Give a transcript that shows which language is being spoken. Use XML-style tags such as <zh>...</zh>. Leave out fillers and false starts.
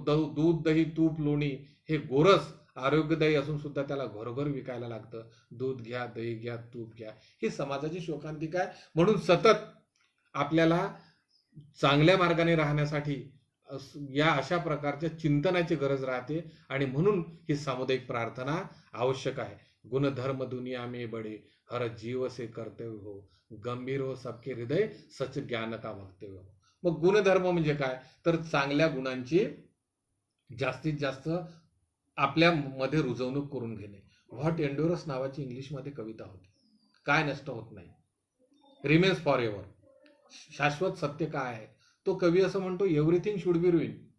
<mr>दूध दही तूप लोणी हे गोरस आरोग्यदायी असून सुद्धा त्याला घरोघर विकायला लागतं. दूध घ्या, दही घ्या, तूप घ्या. ही समाजाची शोकांतिका आहे. म्हणून सतत आपल्याला चांगल्या मार्गाने राहण्यासाठी या अशा प्रकारच्या चिंतनाची गरज राहते. आणि म्हणून ही सामुदायिक प्रार्थना आवश्यक आहे.</mr> <hi>गुणधर्म दुनिया में बडे, हर जीव से कर्तव्य हो, गंभीर हो सबके हृदय, सच ज्ञान का वक्तव्य हो.</hi> <mr>मग गुणधर्म म्हणजे काय, तर चांगल्या गुणांची जास्तीत जास्त आपल्या मध्ये रुजवणूक करून घेणे. व्हॉट एंडोरस नावाची इंग्लिशमध्ये कविता होती. काय नष्ट होत नाही,</mr> <en>Remains forever.</en> <mr>शाश्वत सत्य काय आहे, तो कवी असं म्हणतो,</mr> <en>Everything should be ruin.</en>